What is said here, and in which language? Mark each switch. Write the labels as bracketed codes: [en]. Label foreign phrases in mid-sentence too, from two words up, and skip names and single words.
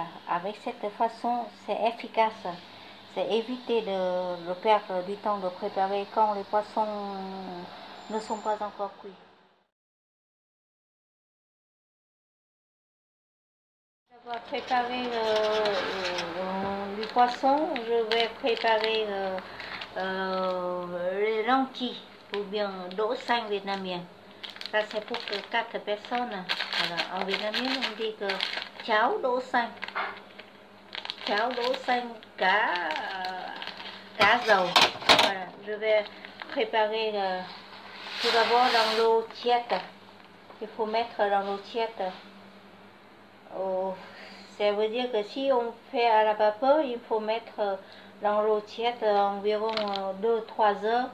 [fr] Avec cette façon, c'est efficace. C'est éviter de perdre du temps de préparer quand les poissons ne sont pas encore cuits. Pour préparer le poisson, je vais préparer les lentilles ou bien [vi] đỗ xanh [fr] vietnamien. Ça c'est pour 4 personnes. Voilà. En vietnamien on dit que [vi] cháo đỗ xanh. Cháo đỗ xanh cá dầu. [fr] Voilà. Je vais préparer tout d'abord dans l'eau tiède. Il faut mettre dans l'eau tiède. Ça veut dire que si on fait à la vapeur, il faut mettre dans l'eau tiède environ 2-3 heures.